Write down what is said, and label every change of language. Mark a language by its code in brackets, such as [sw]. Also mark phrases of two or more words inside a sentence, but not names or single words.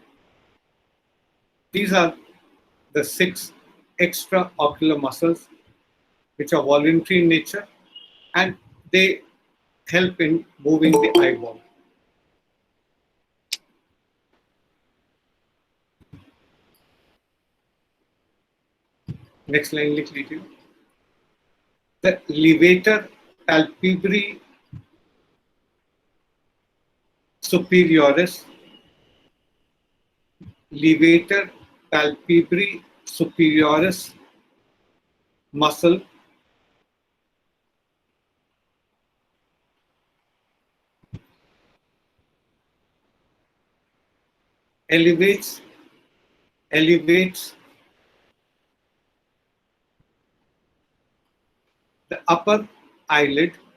[en] These are the 6 extraocular muscles which are voluntary in nature, and they help in moving the eyeball. Next line [hi] लिख लीजिए. [en] The levator palpebrae superioris, levator palpebrae superioris muscle elevates the upper eyelid